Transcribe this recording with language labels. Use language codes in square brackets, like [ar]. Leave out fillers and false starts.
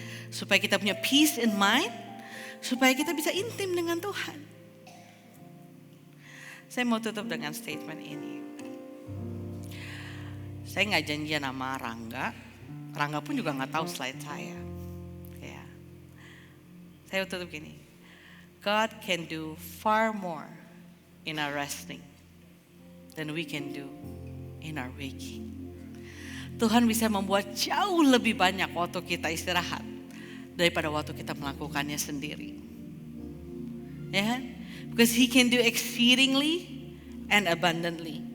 [id] Supaya kita punya [en] peace in mind. [id] Supaya kita bisa intim dengan Tuhan. Saya mau tutup dengan statement ini. Saya gak janjian sama Rangga. Rangga pun juga gak tahu slide saya. Ya. Saya tutup gini. [en] God can do far more in our resting than we can do in our waking. [id] Tuhan bisa membuat jauh lebih banyak waktu kita istirahat daripada waktu kita melakukannya sendiri. Ya kan? [en] Because He can do exceedingly and abundantly.